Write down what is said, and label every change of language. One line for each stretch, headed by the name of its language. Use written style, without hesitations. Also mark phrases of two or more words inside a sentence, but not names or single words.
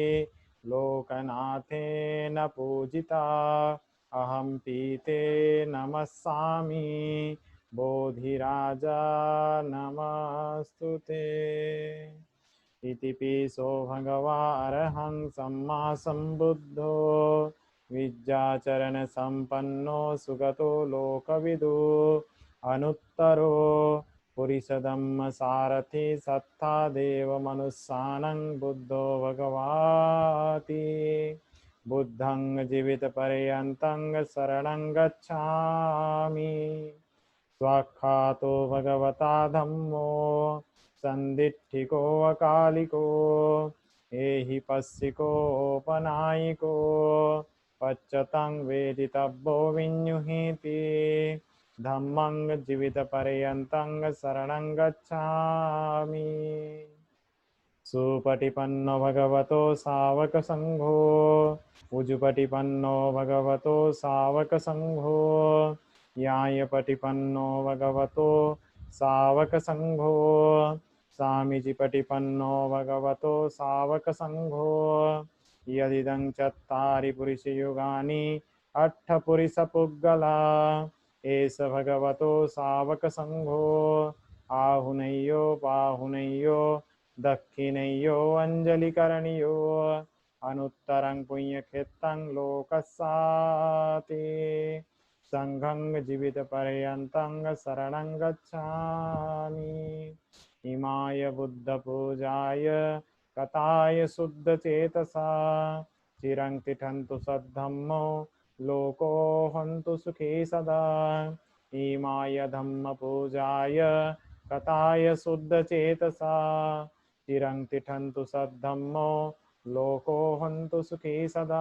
Pali: लोकनाथेन पूजिता अहं पीते नमस्सामि बोधिराजा नमस्तुते। इति पिसो भगवारहं सम्मा सम्बुद्धो विद्याचरण संपन्नो सुगतो लोकविदु अनुत्तरो पुरिसधम्म सारथि सत्ता देव मनुस्सानं बुद्धो भगवाति बुद्धं जीवितपर्यन्तं शरणं गच्छामि। स्वाख्यातो भगवता धम्मो सन्दिट्ठिको अकालिको एहि पस्सिकोपनायिको पच्यतं वेदितव्यो विन्युहीति धम्मं जीवितपर्यन्तं शरणं गच्छामि। सुपटिपन्नो भगवतो सावकसङ्घो उजुपटिपन्नो भगवतो सावकसङ्घो यायपटिपन्नो भगवतो सावकसङ्घो सामीजिपटिपन्नो भगवतो सावकसङ्घो यदिदं चत्तारि पुरुषयुगानि अट्ठपुरुषपुद्गला एष भगवतो सावकसङ्घो आहुनय्यो बाहुनय्यो दक्षिणयो अञ्जलिकरणीयो अनुत्तरं पुण्यक्षेत्रं लोकस्याति संघं जीवितपर्यन्तं शरणं गच्छामि। इमाय बुद्धपूजाय कथाय शुद्धचेतसा चिरं तिष्ठन्तु सद्धम्मो लोको हन्तु सुखी सदा। इमाय धम्मपूजाय कथाय शुद्धचेतसा चिरं तिष्ठन्तु सद्धम्मो लोको हन्तु सुखी सदा।